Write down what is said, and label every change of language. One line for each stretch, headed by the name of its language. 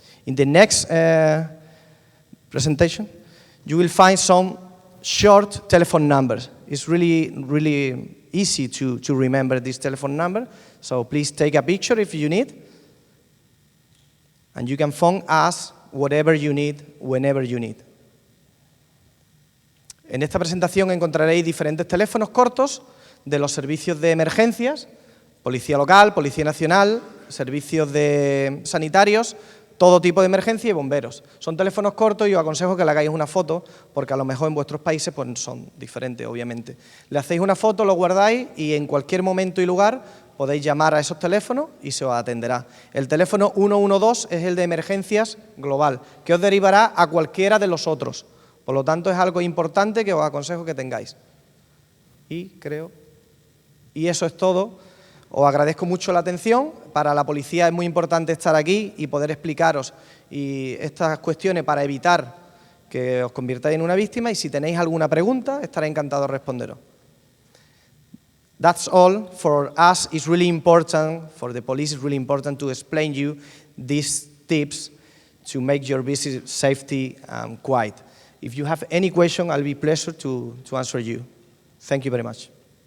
English: In the next presentation, you will find some short telephone numbers. It's really easy to remember this telephone number, so please take a picture if you need, and you can phone us whatever you need, whenever you need.
Spanish: En esta presentación encontraréis diferentes teléfonos cortos de los servicios de emergencias, Policía Local, Policía Nacional, servicios sanitarios, todo tipo de emergencia y bomberos. Son teléfonos cortos y os aconsejo que le hagáis una foto, porque a lo mejor en vuestros países pues, son diferentes, obviamente. Le hacéis una foto, lo guardáis y en cualquier momento y lugar podéis llamar a esos teléfonos y se os atenderá. El teléfono 112 es el de emergencias global, que os derivará a cualquiera de los otros. Por lo tanto, es algo importante que os aconsejo que tengáis. Y eso es todo. Os agradezco mucho la atención. Para la policía es muy importante estar aquí y poder explicaros estas cuestiones para evitar que os convirtáis en una víctima, y si tenéis alguna pregunta, estaré encantado de responderos.
English: That's all. For us, it's really important, for the police, it's really important to explain you these tips to make your visit safety quiet. If you have any question, I'll be pleased to answer you. Thank you very much.